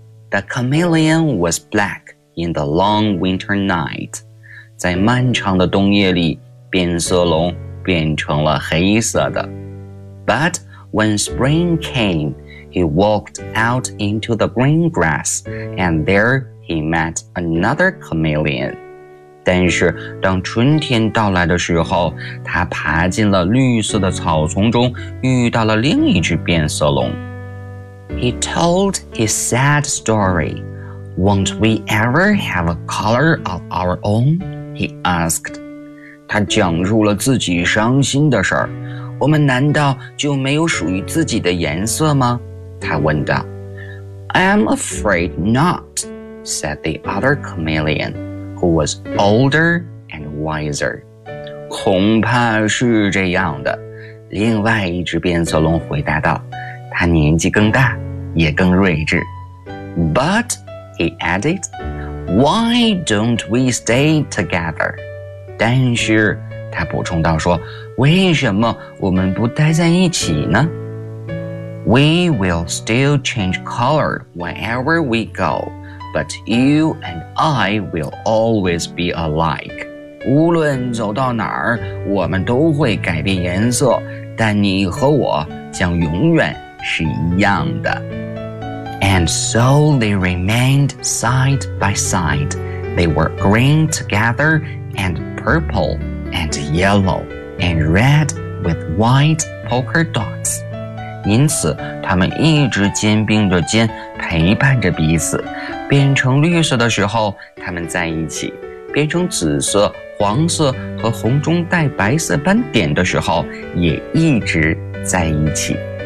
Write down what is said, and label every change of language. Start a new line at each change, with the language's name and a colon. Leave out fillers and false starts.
English: The chameleon was black in the long winter night.
Chinese: 在漫长的冬夜里，变色龙变成了黑色的。
English: But when spring came, he walked out into the green grass, and there he met another chameleon.
Chinese: 但是当春天到来的时候，他爬进了绿色的草丛中，遇到了另一只变色龙。
English: He told his sad story. Won't we ever have a color of our own? He asked.
Chinese: 他讲述了自己伤心的事儿。我们难道就没有属于自己的颜色吗？他问道。
English: I'm afraid not, said the other chameleon. Who was older and wiser.
Chinese: 恐怕是这样的，另外一只变色龙回答道，他年纪更大，也更睿智。
English: But, he added, why don't we stay together?
Chinese: 但是，他补充道说，为什么我们不待在一起呢？
English: We will still change color wherever we go. But you and I will always be alike.
Chinese: 无论走到哪儿，我们都会改变颜色，但你和我将永远是一样的。
English: And so they remained side by side. They were green together and purple and yellow and red with white polka dots.
Chinese: 因此，他们一直肩并着肩陪伴着彼此。变成绿色的时候，他们在一起；变成紫色、黄色和红中带白色斑点的时候，也一直在一起。